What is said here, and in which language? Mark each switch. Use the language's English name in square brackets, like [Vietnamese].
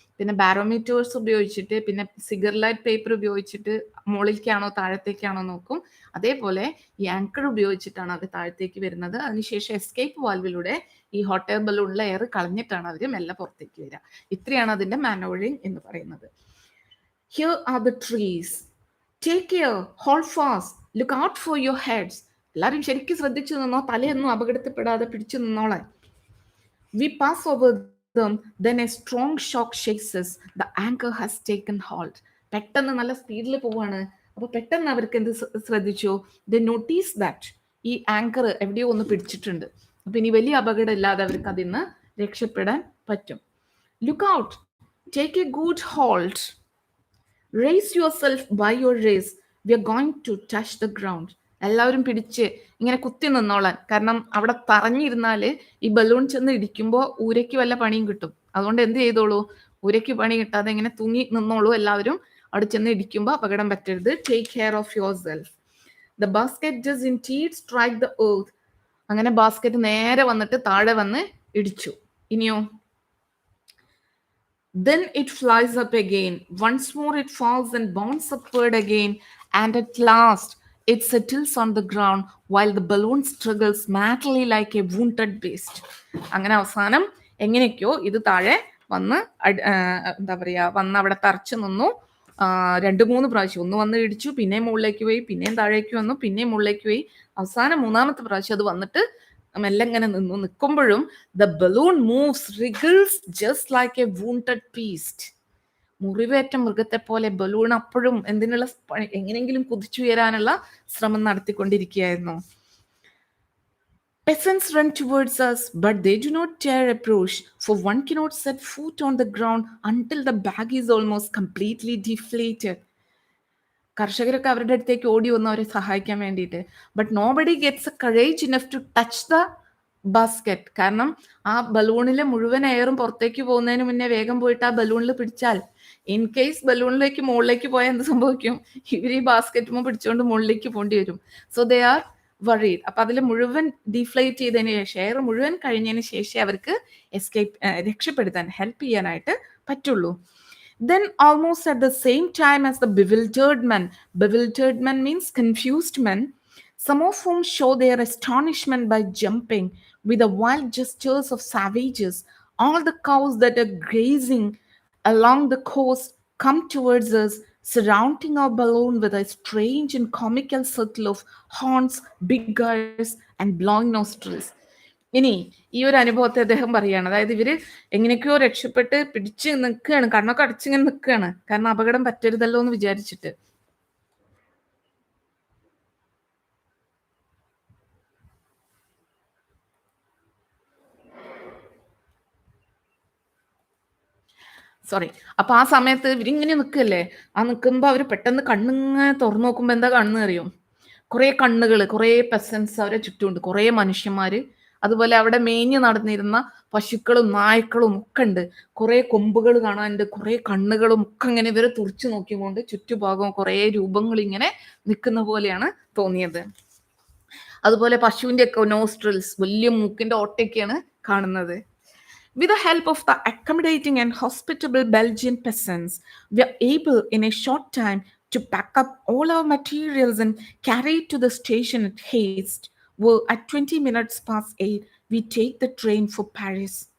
[Malayalam] പിന്നെ ബാരോമീറ്റേഴ്സ് ഉപയോഗിച്ചിട്ട്, പിന്നെ സിഗർലൈറ്റ് പേപ്പർ ഉപയോഗിച്ചിട്ട് മുകളിലേക്കാണോ താഴത്തേക്കാണോ നോക്കും. അതേപോലെ ഈ ആങ്കർ ഉപയോഗിച്ചിട്ടാണ് അവർ താഴത്തേക്ക് വരുന്നത്. അതിനുശേഷം എസ്കേപ്പ് വാൽവിലൂടെ ഈ ഹോട്ട് എയർ ബലൂണിലെ എയർ കളഞ്ഞിട്ടാണ് അവർ മെല്ലെ പുറത്തേക്ക് വരിക. ഇത്രയാണ് അതിന്റെ മാനോവറിങ് എന്ന് പറയുന്നത്. [English] Here are the trees. Take care, hold fast, look out for your heads. [Malayalam] എല്ലാവരും ശരിക്കും ശ്രദ്ധിച്ചു നിന്നോ, തലയൊന്നും അപകടത്തിൽപ്പെടാതെ പിടിച്ചു നിന്നോളെ. [English] We pass over them, then a strong shock shakes us. The anchor has taken hold. [Malayalam] പെട്ടെന്ന് നല്ല സ്പീഡിൽ പോവാണ്. അപ്പൊ പെട്ടെന്ന് അവർക്ക് എന്ത് ശ്രദ്ധിച്ചു? [English] They notice that [Malayalam] ഈ ആങ്കർ എവിടെയോ ഒന്ന് പിടിച്ചിട്ടുണ്ട്. അപ്പൊ ഇനി വലിയ അപകടം ഇല്ലാതെ അവർക്ക് അതിന്ന് രക്ഷപ്പെടാൻ പറ്റും. [English] Look out, take a good hold. Raise yourself by your race. We are going to touch the ground. [Malayalam] എല്ലാവരും പിടിച്ച് ഇങ്ങനെ കുത്തി നിന്നോളാൻ. കാരണം അവിടെ തറഞ്ഞിരുന്നാല് ഈ ബലൂൺ ചെന്ന് ഇടിക്കുമ്പോൾ ഊരയ്ക്ക് വല്ല പണിയും കിട്ടും. അതുകൊണ്ട് എന്ത് ചെയ്തോളൂ, ഊരയ്ക്ക് പണി കിട്ടാതെ ഇങ്ങനെ തൂങ്ങി നിന്നോളൂ. എല്ലാവരും അവിടെ ചെന്ന് ഇടിക്കുമ്പോൾ അപകടം പറ്റരുത്. [English] Take care of yourself. The basket does indeed strike the earth. [Malayalam] അങ്ങനെ ബാസ്കറ്റ് നേരെ വന്നിട്ട് താഴെ വന്ന് ഇടിച്ചു. ഇനിയോ, [English] then it flies up again. Once more it falls and bounds upward again. And at last it settles on the ground while the balloon struggles madly like a wounded beast. [Malayalam] അങ്ങനെ അവസാനം എങ്ങനെയൊക്കെയോ ഇത് താഴെ വന്ന് എന്താ പറയാ വന്ന് അവിടെ തറച്ചു നിന്നു. 2-3 പ്രാവശ്യം. ഒന്ന് വന്ന് ഇടിച്ചു, പിന്നെയും മുകളിലേക്ക് പോയി, പിന്നെയും താഴേക്ക് വന്നു, പിന്നെയും മുകളിലേക്ക് പോയി. അവസാനം 3-ാമത്തെ പ്രാവശ്യം അത് വന്നിട്ട് മെല്ലെ ഇങ്ങനെ നിൽക്കുമ്പോഴും [English] the balloon moves, wriggles just like a wounded beast. [Malayalam] മുറിവേറ്റ മൃഗത്തെ പോലെ ബലൂൺ അപ്പോഴും എന്തിനുള്ള എങ്ങനെയെങ്കിലും കുതിച്ചുയരാനുള്ള ശ്രമം നടത്തിക്കൊണ്ടിരിക്കുകയായിരുന്നു. [English] Peasants run towards us, but they do not dare approach, for one cannot set foot on the ground until the bag is almost completely deflated. [Malayalam] കർഷകരൊക്കെ അവരുടെ അടുത്തേക്ക് ഓടി വന്നു അവരെ സഹായിക്കാൻ വേണ്ടിയിട്ട്. [English] But nobody gets a courage enough to touch the basket. [Malayalam] കാരണം ആ ബലൂണിലെ മുഴുവൻ എയറും പുറത്തേക്ക് പോകുന്നതിന് മുന്നേ വേഗം പോയിട്ട് ആ ബലൂണിൽ പിടിച്ചാൽ ഇൻ കേസ് ബലൂണിലേക്ക് മുകളിലേക്ക് പോയാൽ എന്ത് സംഭവിക്കും? ഇവർ ഈ ബാസ്കറ്റുമ്പോൾ പിടിച്ചുകൊണ്ട് മുകളിലേക്ക് പോകേണ്ടി വരും. [English] So they are worried. [Malayalam] അപ്പൊ അതിൽ മുഴുവൻ ഡീഫ്ലേറ്റ് ചെയ്തതിന് ശേഷം, എയർ മുഴുവൻ കഴിഞ്ഞതിന് ശേഷം അവർക്ക് എസ്കേപ്പ് രക്ഷപ്പെടുത്താൻ ഹെൽപ്പ് ചെയ്യാനായിട്ട് പറ്റുള്ളൂ. [English] Then almost at the same time as the bewildered men means confused men, some of whom show their astonishment by jumping with the wild gestures of savages, all the cows that are grazing along the coast come towards us, surrounding our balloon with a strange and comical circle of horns, big eyes, and blowing nostrils. [Malayalam] ഇനി ഈ ഒരു അനുഭവത്തെ അദ്ദേഹം പറയുകയാണ്. അതായത് ഇവര് എങ്ങനെയൊക്കെയോ രക്ഷപ്പെട്ട് പിടിച്ച് നിൽക്കുകയാണ്, കണ്ണൊക്കെ അടച്ചിങ്ങനെ നിൽക്കുകയാണ്. കാരണം അപകടം പറ്റരുതല്ലോ എന്ന് വിചാരിച്ചിട്ട്. സോറി. അപ്പൊ ആ സമയത്ത് ഇവരിങ്ങനെ നിൽക്കല്ലേ, ആ നിൽക്കുമ്പോ അവര് പെട്ടെന്ന് കണ്ണിങ്ങനെ തുറന്നു നോക്കുമ്പോ എന്താ കാണുന്നത് അറിയോ? കുറെ കണ്ണുകൾ, കുറെ പെസൻസ് അവരെ ചുറ്റുമുണ്ട്, കുറെ മനുഷ്യന്മാര്. അതുപോലെ അവിടെ മേഞ്ഞു നടന്നിരുന്ന പശുക്കളും നായ്ക്കളും ഒക്കെ ഉണ്ട്. കുറെ കൊമ്പുകൾ കാണാനുണ്ട്, കുറെ കണ്ണുകളും ഒക്കെ ഇങ്ങനെ ഇവരെ തുറച്ചു നോക്കിക്കൊണ്ട് ചുറ്റുഭാഗവും കുറെ രൂപങ്ങൾ ഇങ്ങനെ നിൽക്കുന്ന പോലെയാണ് തോന്നിയത്. അതുപോലെ പശുവിന്റെ ഒക്കെ നോസ്ട്രിൽസ്, വലിയ മൂക്കിന്റെ ഓട്ടയൊക്കെയാണ് കാണുന്നത്. [English] With the help of the accommodating and hospitable Belgian peasants, we are able in a short time to pack up all our materials and carry it to the station at haste. Where at 20 minutes past 8, we take the train for Paris.